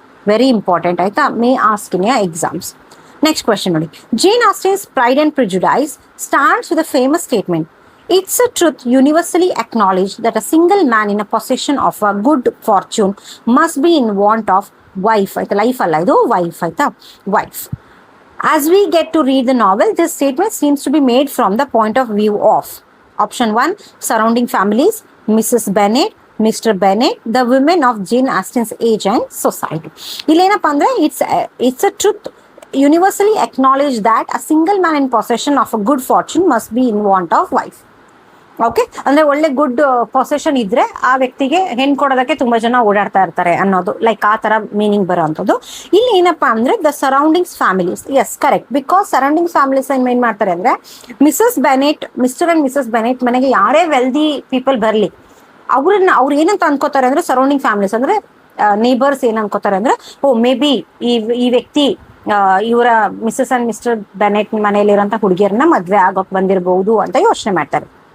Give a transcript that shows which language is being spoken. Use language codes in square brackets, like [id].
[en] Very important ಆಯ್ತಾ, may ask in exams. Next question ನೋಡಿ. Jane Austen's Pride and Prejudice starts with a famous statement, it's a truth universally acknowledge that a single man in a possession of a good fortune must be in want of wife. [kn] ಆಯ್ತಾ, life ಅಲ್ಲ ಇದು, wife ಆಯ್ತಾ, wife. [en] As we get to read the novel, this statement seems to be made from the point of view of option 1, surrounding families, Mrs. Bennet, Mr. Bennet, the women of Jane Austen's age and society. [kn] Illenappa andre [en] it's a truth universally acknowledged that a single man in possession of a good fortune must be in want of wife. [kn] Okay, ಅಂದ್ರೆ ಒಳ್ಳೆ good possession ಇದ್ರೆ ಆ ವ್ಯಕ್ತಿಗೆ ಹೆಣ್ ಕೊಡೋದಕ್ಕೆ ತುಂಬಾ ಜನ ಓಡಾಡ್ತಾ ಇರ್ತಾರೆ ಅನ್ನೋದು, ಲೈಕ್ ಆ ತರ ಮೀನಿಂಗ್ ಬರೋ ಅಂಥದ್ದು. ಇಲ್ಲಿ ಏನಪ್ಪಾ ಅಂದ್ರೆ the surroundings families. Yes correct, because surroundings families ಏನ್ ಮಾಡ್ತಾರೆ ಅಂದ್ರೆ Mrs Bennett, mister and Mrs Bennett ಮನೆಗೆ ಯಾರೇ ವೆಲ್ದಿ ಪೀಪಲ್ ಬರ್ಲಿ ಅವ್ರು ಏನಂತ ಅನ್ಕೋತಾರೆ ಅಂದ್ರೆ ಸರೌಂಡಿಂಗ್ ಫ್ಯಾಮಿಲೀಸ್ ಅಂದ್ರೆ ನೇಬರ್ಸ್ ಏನ್ ಅನ್ಕೋತಾರೆ ಅಂದ್ರೆ ಮೇ ಬಿ ಈ ವ್ಯಕ್ತಿ ಇವರ ಮಿಸಸ್ ಅಂಡ್ ಮಿಸ್ಟರ್ ಬೆನೆಟ್ ಮನೆಯಲ್ಲಿರೋಂಥ ಹುಡುಗಿಯರನ್ನ ಮದ್ವೆ ಆಗೋಕ್ ಬಂದಿರಬಹುದು ಅಂತ ಯೋಚನೆ ಮಾಡ್ತಾರೆ.